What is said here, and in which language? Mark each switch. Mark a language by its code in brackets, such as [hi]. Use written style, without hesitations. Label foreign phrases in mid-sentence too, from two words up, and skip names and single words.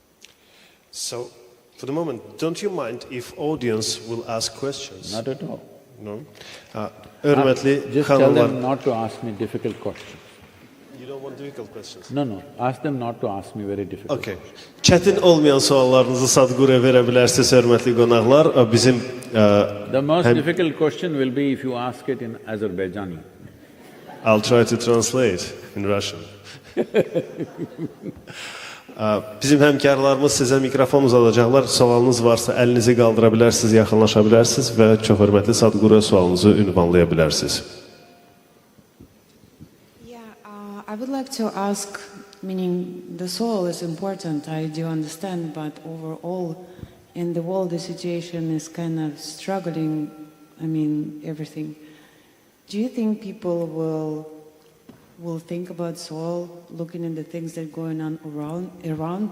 [en] So, for the moment, don't you mind if audience will ask questions? Not at all. [az] No. Hörmətli [en] Just tell [az] xanımlar. [en] them not to ask me difficult questions. You don't want difficult questions? No, ask them not to ask me very difficult Okay. [az] Çətin olmayan suallarınızı Sadhguru'ya verə bilərsiniz, hörmətli qonaqlar. Bizim [en] The most difficult question will be if you ask it in Azerbaijani. I'll try to translate in Russian. [az] Bizim həmkarlarımız sizə mikrofon uzadacaqlar. Sualınız varsa əlinizi qaldıra bilərsiniz, yaxınlaşa bilərsiniz və çox hörmətli Sadhguru'ya sualınızı ünvanlaya bilərsiniz. [en] I would like to ask, meaning the soul is important, I do understand, but overall in the world the situation is kind of struggling, I mean everything. Do you think people will think about soul looking at the things that are going on around?